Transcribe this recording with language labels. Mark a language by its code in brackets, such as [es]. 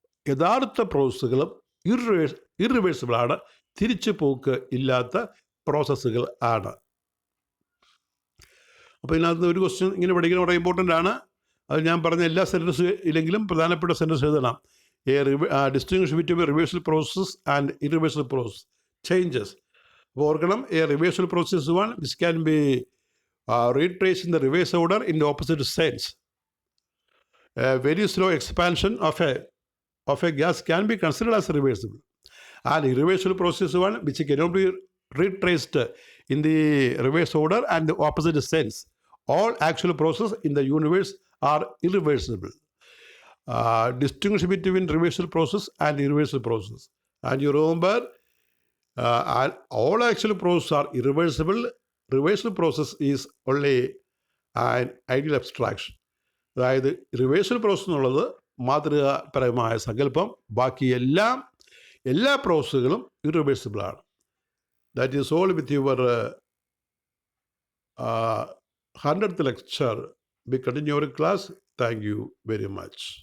[ml] യഥാർത്ഥ പ്രോസസ്സുകളും ഇറിവേഴ്സിബിളാണ്, തിരിച്ചു പോക്ക് ഇല്ലാത്ത പ്രോസസ്സുകൾ ആണ്. അപ്പോൾ ഇതിനകത്ത് ഒരു ക്വസ്റ്റ്യൻ ഇങ്ങനെ പഠിക്കുന്ന വളരെ ഇമ്പോർട്ടൻ്റ് ആണ്. അത് ഞാൻ പറഞ്ഞ എല്ലാ സെൻറ്റൻസ് ഇല്ലെങ്കിലും പ്രധാനപ്പെട്ട സെൻറ്റൻസ് എഴുതണം. [en] Distinguish between reversal process and irreversal process changes. അപ്പോൾ ഓർക്കണം, a reversal process one which can be retrace in the reverse order in the opposite sense. A very slow expansion of a gas can be considered as reversible. And irreversible process one which cannot be retraced in the reverse order and the opposite sense. All actual processes in the universe are irreversible. Distinguish between reversible process and irreversible process. And you remember, all actual processes are irreversible. Reversible process is only an ideal abstraction. [ml] അതായത് reversal process എന്നുള്ളത് മാതൃകാപരമായ സങ്കല്പം, ബാക്കി എല്ലാ പ്രോസസ്സുകളും ഇറിവേഴ്സിബിളാണ്. [en] That is all with your 100th lecture. We continue our class. Thank you very much.